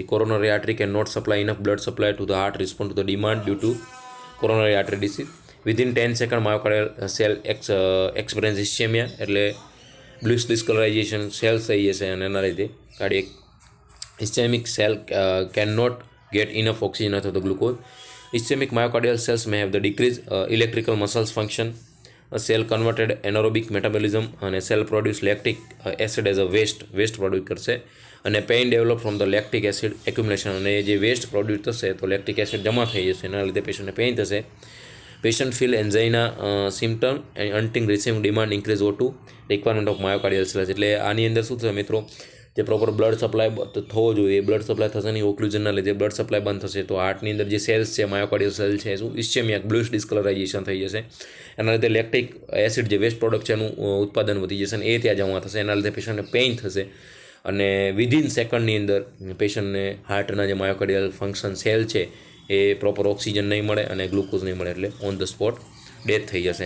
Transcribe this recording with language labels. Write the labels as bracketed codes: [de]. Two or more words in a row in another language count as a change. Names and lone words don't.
[en] coronary artery can not supply enough blood supply to the heart respond to the demand due to coronary artery disease. within 10 second myocardial cell experience ischemia, એટલે bluish discolorization cells [gu] થઈ જશે અને એના લીધે [en] cardiac ischemic cell can not get enough oxygen અથવા the glucose. ઇસ્ચેમિક myocardial cells may have the decreased electrical muscles function, a cell converted anaerobic metabolism, અને cell produce lactic acid as a waste produce કરશે, અને pain develop from the lactic acid accumulation, [gu] અને જે [en] waste produce [gu] થશે તો [en] lactic acid [gu] જમા થઈ જશે, એના લીધે પેશન્ટને પેઇન થશે. [en] patient feel angina symptom and unting receiving demand increase O2 requirement of myocardial cells. [gu] એટલે આની અંદર શું થશે મિત્રો, જે [en] proper blood supply [gu] થવો જોઈએ, [en] blood supply [gu] થશે નહીં, ઓક્લુઝનના લીધે [en] blood supply [gu] બંધ થશે, તો હાર્ટની અંદર જે સેલ્સ છે [en] myocardial cell [gu] છે શું ઇસ્ચેમિયા, [en] bluish discolorization [gu] થઈ જશે, એના લીધે [en] lactic acid [gu] જે [en] waste product [gu] છે એનું ઉત્પાદન વધી જશે અને એ ત્યાં જમા થશે, એના લીધે પેશન્ટને પેઇન થશે અને [en] within second [gu] અંદર પેશન્ટને હાર્ટના જે [en] myocardial function cell [gu] છે એ [en] proper oxygen [gu] નહીં મળે અને ગ્લુકોઝ નહીં મળે, એટલે [en] on the spot death [gu] થઈ જશે.